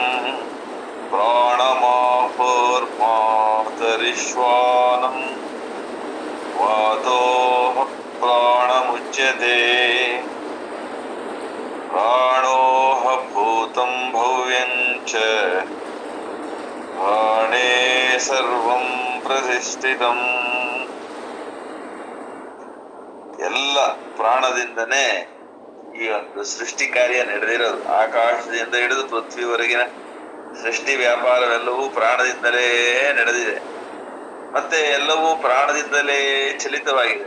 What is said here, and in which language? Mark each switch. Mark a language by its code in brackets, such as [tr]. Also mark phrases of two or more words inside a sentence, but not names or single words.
[sa] ಪ್ರಾಣಮಾಹುರ್ಮಾತರಿಶ್ವಾನಂ ವಾತೋಹ ಪ್ರಾಣಮುಚ್ಯತೆ ಪ್ರಾಣೋಹ ಭೂತಂ ಭವ್ಯಂ ಚ ಪ್ರಾಣೇ ಸರ್ವಂ ಪ್ರತಿಷ್ಠಿತಂ. [kn] ಎಲ್ಲ ಪ್ರಾಣದಿಂದನೇ ಈ ಒಂದು ಸೃಷ್ಟಿ ಕಾರ್ಯ ನಡೆದಿರೋದು. ಆಕಾಶದಿಂದ ಹಿಡಿದು ಪೃಥ್ವಿವರೆಗಿನ ಸೃಷ್ಟಿ ವ್ಯಾಪಾರವೆಲ್ಲವೂ ಪ್ರಾಣದಿಂದಲೇ ನಡೆದಿದೆ. ಮತ್ತೆ ಎಲ್ಲವೂ ಪ್ರಾಣದಿಂದಲೇ ಚಲಿತವಾಗಿದೆ.